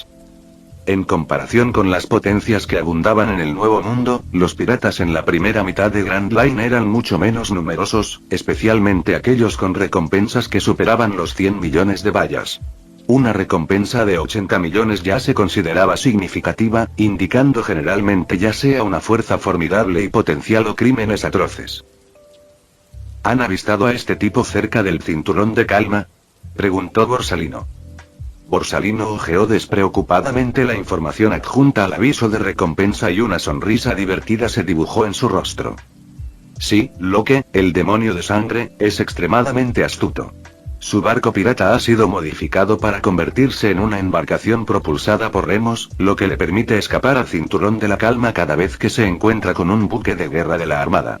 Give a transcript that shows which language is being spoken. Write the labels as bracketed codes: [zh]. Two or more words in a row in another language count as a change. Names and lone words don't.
[es] En comparación con las potencias que abundaban en el Nuevo Mundo, los piratas en la primera mitad de Grand Line eran mucho menos numerosos, especialmente aquellos con recompensas que superaban los 100 millones de bayas. Una recompensa de 80 millones ya se consideraba significativa, indicando generalmente ya sea una fuerza formidable y potencial o crímenes atroces. ¿Han avistado a este tipo cerca del cinturón de calma?, preguntó Borsalino. Borsalino hojeó despreocupadamente la información adjunta al aviso de recompensa y una sonrisa divertida se dibujó en su rostro. Sí, Locke, el demonio de sangre, es extremadamente astuto. Su barco pirata ha sido modificado para convertirse en una embarcación propulsada por remos, lo que le permite escapar al cinturón de la calma cada vez que se encuentra con un buque de guerra de la Armada.